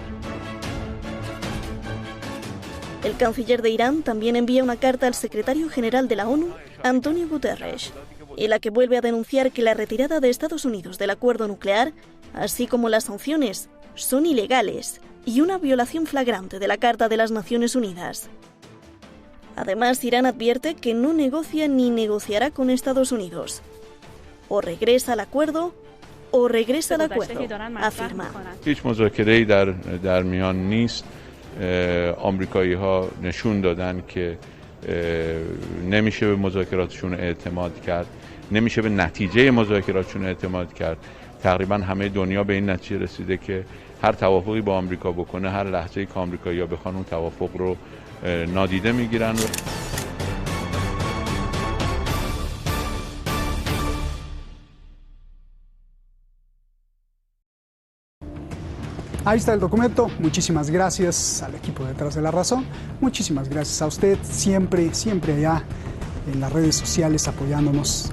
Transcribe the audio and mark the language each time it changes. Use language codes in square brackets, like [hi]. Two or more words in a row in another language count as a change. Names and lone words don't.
[es] El canciller de Irán también envía una carta al secretario general de la ONU, Antonio Guterres, en la que vuelve a denunciar que la retirada de Estados Unidos del acuerdo nuclear, así como las sanciones, son ilegales y una violación flagrante de la Carta de las Naciones Unidas. Además, Irán advierte que no negocia ni negociará con Estados Unidos. O regresa al acuerdo o regresa al acuerdo, afirma. [fa] هیچ مذاکره‌ای در میان نیست. آمریکایی‌ها نشون دادن که نمیشه به مذاکراتشون اعتماد کرد، نمیشه به نتیجه مذاکراتشون اعتماد کرد. تقریبا همه دنیا به این نتیجه رسیده که هر توافقی با آمریکا بکنه، هر لحظه‌ای که آمریکایی‌ها بخوان اون توافق رو نادیده میگیرن. [es] Ahí está el documento. Muchísimas gracias al equipo detrás de La Razón. Muchísimas gracias a usted, siempre allá en las redes sociales apoyándonos.